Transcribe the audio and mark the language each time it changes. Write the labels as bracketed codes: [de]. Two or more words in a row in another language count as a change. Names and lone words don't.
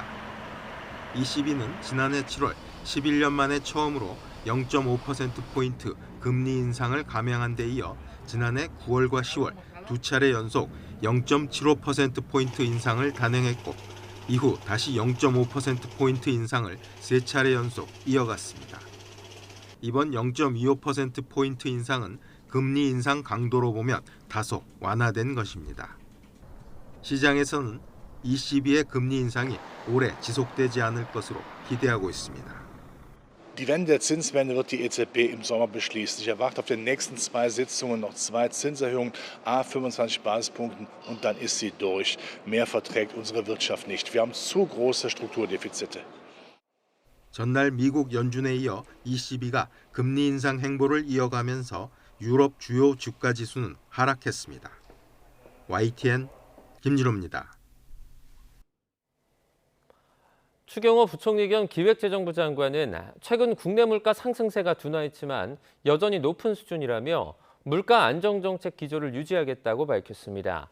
[ko] ECB는 지난해 7월 11년 만에 처음으로 0.5%포인트 금리 인상을 감행한 데 이어 지난해 9월과 10월 두 차례 연속 0.75%포인트 인상을 단행했고 이후 다시 0.5%포인트 인상을 세 차례 연속 이어갔습니다. 이번 0.25%포인트 인상은 금리 인상 강도로 보면 다소 완화된 것입니다. 시장에서는 ECB의 금리 인상이 오래 지속되지 않을 것으로 기대하고 있습니다. [de] Die Wende der Zinswende wird die EZB im Sommer beschließen. Ich erwarte auf den nächsten 2 Sitzungen noch 2 Zinserhöhungen, à 25 Basispunkten und dann ist sie durch. Mehr verträgt unsere Wirtschaft nicht. Wir haben zu große Strukturdefizite. [ko] 전날 미국 연준에 이어 ECB가 금리 인상 행보를 이어가면서 유럽 주요 주가 지수는 하락했습니다. YTN 김진호입니다. 추경호 부총리 겸 기획재정부 장관은 최근 국내 물가 상승세가 둔화했지만 여전히 높은 수준이라며 물가 안정 정책 기조를 유지하겠다고 밝혔습니다.